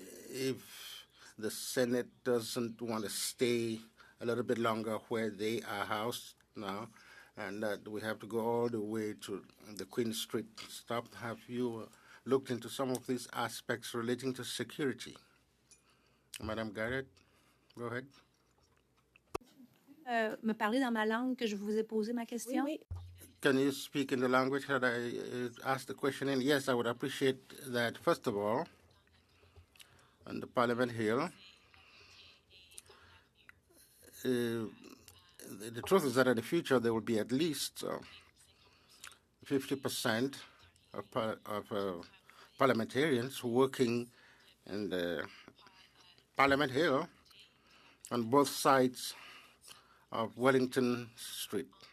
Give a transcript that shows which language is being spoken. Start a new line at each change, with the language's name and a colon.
English: If the Senate doesn't want to stay a little bit longer where they are housed now, and that we have to go all the way to the Queen Street stop, have you looked into some of these aspects relating to security? Madame Garrett, go ahead.
French: Me parler dans ma langue que je vous ai posé ma question? Oui.
English: Can you speak in the language that I asked the question in? Yes, I would appreciate that. First of all, on the Parliament Hill, the truth is that in the future there will be at least 50% of parliamentarians working in the Parliament Hill on both sides of Wellington Street.